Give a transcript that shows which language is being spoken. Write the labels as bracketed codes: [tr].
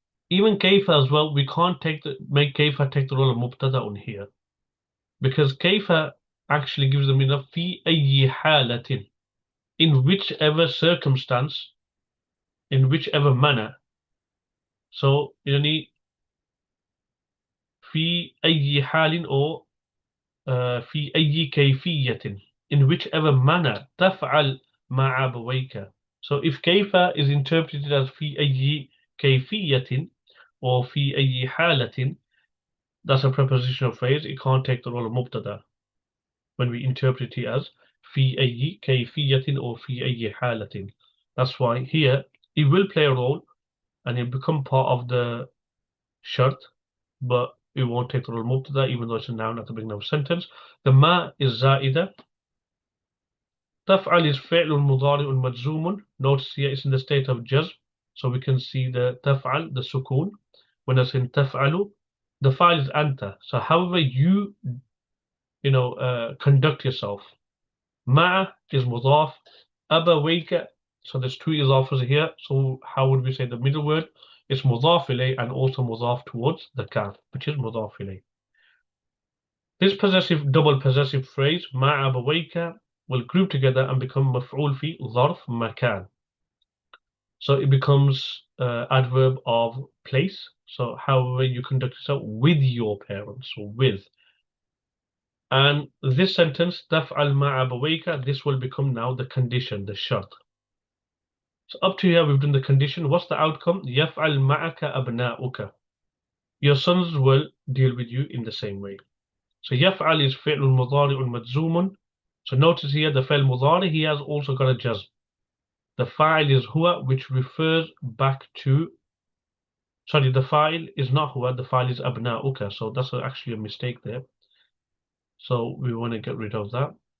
[en] Even kayfa as well, we can't make kayfa take the role of mubtada'un here, because kayfa actually gives them enough fi ayyi halatin, in whichever circumstance, in whichever manner. [ar] So يعني في أي حال, or في أي كيفية, [en] in whichever manner, [ar] تفعل مع أبويك. [en] So if كيف is interpreted as [ar] في أي كيفية [en] or [ar] في أي حالة, [en] that's a prepositional phrase. It can't take the role of مبتدا when we interpret it as [ar] في أي كيفية [en] or [ar] في أي حالة. [en] That's why here it will play a role and it become part of the shart, but it won't take the role of مبتدا even though it's a noun at the beginning of a sentence. The ما is زائدة. [ar] تفعل is فعل مضارع مجزوم. [en] Notice here it's in the state of جزم, so we can see the تفعل, the سكون. When I say تفعل, the file is أنت. So however you conduct yourself. [ar] مع is مضاف. [en] أبويك, so there's two إضافas here. So how would we say the middle word? It's مضاف إليه and also مضاف towards the kaf, which is مضاف إليه. This possessive, double possessive phrase [ar] مع أبويك [en] will group together and become مفعول في ظرف مكان. So it becomes adverb of place. So however you conduct yourself with your parents or with. And this sentence, [ar] تفعل مع أبويك, [en] this will become now the condition, the shart. So up to here we've done the condition. What's the outcome? [ar] يفعل معك أبناؤك. [en] Your sons will deal with you in the same way. So يفعل is فعل مضارع مجزوم. So notice here the فعل مضارع, he has also got a jazm. The fa'il is huwa, which refers back to, sorry, the fa'il is not huwa, the fa'il is abna'uka. So that's actually a mistake there. So we want to get rid of that.